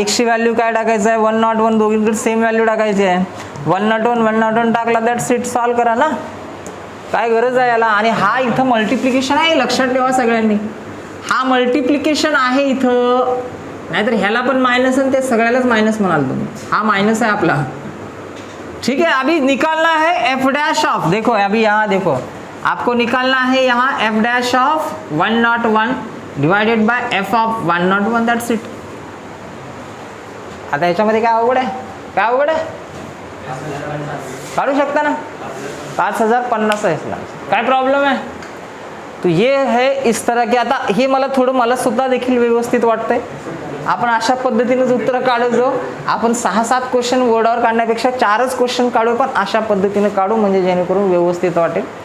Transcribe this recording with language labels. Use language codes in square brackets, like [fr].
[mr] एक्सची value काय टाकायचं आहे, 101 दोघींकडे सेम व्हॅल्यू टाकायची आहे. 101 टाकला, दॅट सीट सॉल्व करा ना, काय गरज आहे याला. आणि हा इथं मल्टिप्लिकेशन आहे, लक्षात ठेवा सगळ्यांनी, हा मल्टिप्लिकेशन आहे इथं, नाहीतर ह्याला पण मायनस आणि ते सगळ्यालाच मायनस म्हणाल तुम्ही, हा मायनस आहे आपला. [hi] ठीक है, अभी निकालना है f डैश ऑफ, देखो अभी यहाँ देखो आपको निकालना है यहाँ f dash of 101 divided by f of 101, [en] That's it. [mr] आता ह्याच्यामध्ये काय अवघड आहे, काय अवघड आहे, काढू शकता ना, 5050 आहे, काय प्रॉब्लेम आहे. [hi] तो ये है इस तरह के. [mr] आता हे मला सुद्धा देखील व्यवस्थित वाटतंय. आपण अशा पद्धतीनेच उत्तर काढू. आपण 6-7 क्वेश्चन बोर्डावर काढण्यापेक्षा 4च क्वेश्चन काढू, पण अशा पद्धतीने काढू म्हणजे जेणेकरून व्यवस्थित वाटेल.